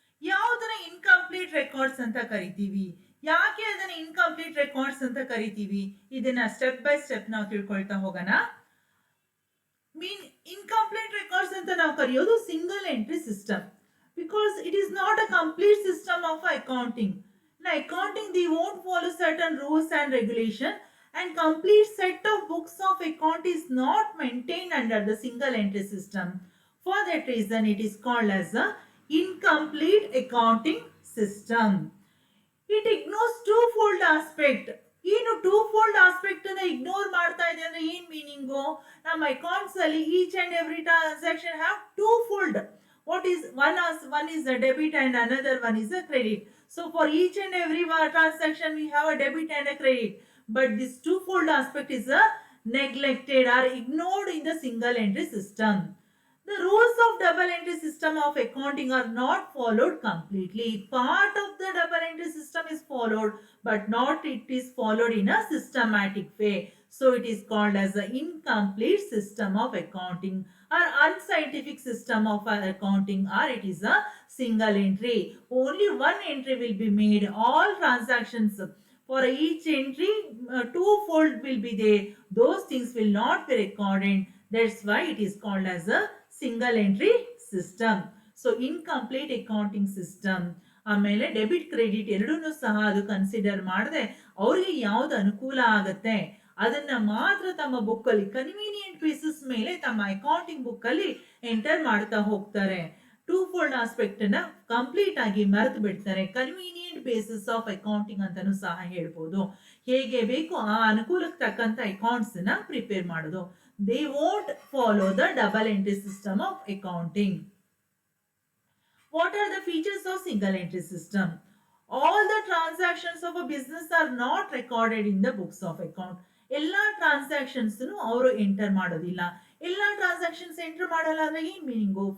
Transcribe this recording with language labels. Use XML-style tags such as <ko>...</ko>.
<kn>ಯಾವುದನ್ನ incomplete records ಅಂತ ಕರಿತೀವಿ, ಯಾಕೆ ಅದನ್ನ ಇನ್ಕಂಪ್ಲೀಟ್ ರೆಕಾರ್ಡ್ಸ್ ಅಂತ ಕರಿತೀವಿ, ಇದನ್ನ ಸ್ಟೆಪ್ ಬೈ ಸ್ಟೆಪ್ ನಾವು ತಿಳ್ಕೊಳ್ತಾ ಹೋಗೋಣ. ಮೀನ್ ಇನ್ಕಂಪ್ಲೀಟ್ ರೆಕಾರ್ಡ್ಸ್ ಅಂತ ನಾವು ಕರೆಯೋದು single entry system,</kn> <en>Because it is not a complete system of accounting. In accounting, they won't follow certain rules and regulation, and complete set of books of account is not maintained under the single entry system. For that reason, it is called as a incomplete accounting system. It ignores two-fold aspect.</en> <kn>ಏನು two fold aspect ಅನ್ನ ignore ಮಾಡ್ತಾ ಇದೆ ಅಂದ್ರೆ ಏನ್ meaning? ನಮ್ಮ accounts ಅಲ್ಲಿ</kn> <en>Each and every transaction have two fold. What is one is a debit and another one is a credit. So for each and every transaction we have a debit and a credit, but this twofold aspect is neglected or ignored in the single entry system. The rules of double entry system of accounting are not followed completely. Part of the double entry system is followed, but not it is followed in a systematic way. So it is called as the incomplete system of accounting or unscientific system of accounting, or it is a single entry. Only one entry will be made. All transactions for each entry, two-fold will be there. Those things will not be recorded. That's why it is called as a single entry system. So incomplete accounting system.</en> <kn>ಆಮೇಲೆ debit credit ಎರಡೂ ಸಹ ಅದು consider ಮಾಡದೆ ಅವ್ರಿಗೆ ಯಾವ್ದು ಅನುಕೂಲ ಆಗತ್ತೆ ಅದನ್ನ ಮಾತ್ರ ತಮ್ಮ ಬುಕ್ ಅಲ್ಲಿ ಕನ್ವೀನಿಯಂಟ್ ಬೇಸಿಸ್ ಮೇಲೆ ತಮ್ಮ ಅಕೌಂಟಿಂಗ್ ಬುಕ್ ಅಲ್ಲಿ ಎಂಟರ್ ಮಾಡ್ತಾ ಹೋಗ್ತಾರೆ. ಟೂ ಫೋಲ್ಡ್ ಆಸ್ಪೆಕ್ಟ್ ನ ಕಂಪ್ಲೀಟ್ ಆಗಿ ಮರೆತು ಬಿಡ್ತಾರೆ. ಕನ್ವೀನಿಯಂಟ್ ಬೇಸಿಸ್ ಆಫ್ ಅಕೌಂಟಿಂಗ್ ಅಂತಾನು ಸಹ ಹೇಳ್ಬೋದು. ಹೇಗೆ ಬೇಕು ಆ ಅನುಕೂಲಕ್ಕೆ ತಕ್ಕಂತ ಅಕೌಂಟ್ಸ್ ನ ಪ್ರಿಪೇರ್ ಮಾಡೋದು.</kn> <en>They won't follow the double entry system of accounting. What are the features of single entry system? All the transactions of a business are not recorded in the books of account.</en> <kn>ಎಲ್ಲಾ transactions ಅವರು enter ಮಾಡೋದಿಲ್ಲ. ಎಲ್ಲಾ transactions enter ಮಾಡಲ್ಲ ಅಂದ್ರೆ ಏನ್ meaning?</kn>